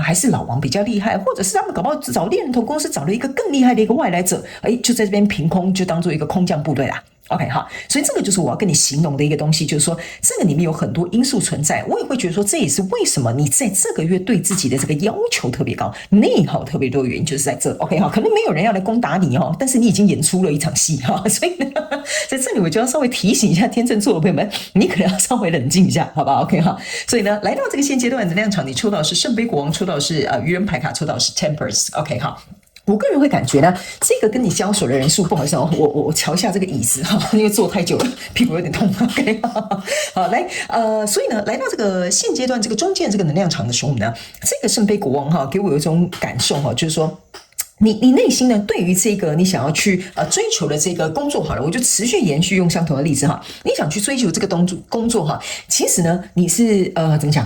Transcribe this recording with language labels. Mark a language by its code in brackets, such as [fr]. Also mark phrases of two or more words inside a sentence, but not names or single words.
[zh] 還是老王比較厲害，或者是他們搞不好找獵人頭公司找了一個更厲害的一個外來者，就在這邊憑空就當做一個空降部隊啦。OK 好，所以這個就是我要跟你形容的一個東西，就是說這個裡面有很多因素存在，我也會覺得說，這也是為什麼你在這個月對自己的這個要求特別高，內耗特別多的原因，就是在這。OK 好，可能沒有人要來攻打你但是你已經演出了一場戲所以呢，在這裡我就要稍微提醒一下天秤座的朋友們，你可能要稍微冷靜一下，好不好 ？OK 好，所以呢，來到這個現階段的能量場，你抽到的是聖杯國王，抽到的是愚人牌卡，抽到的是 Temperance。OK 好。我個人會感覺呢，這個跟你交手的人數，不好意思我瞧一下這個椅子因為坐太久了，屁股有點痛。OK， 好來，所以呢，來到這個現階段這個中間這個能量場的時候呢，這個聖杯國王給我有一種感受就是說， 你內心呢，對於這個你想要去追求的這個工作好了，我就持續延續用相同的例子哈，你想去追求這個工作哈，其實呢，你是怎麼講？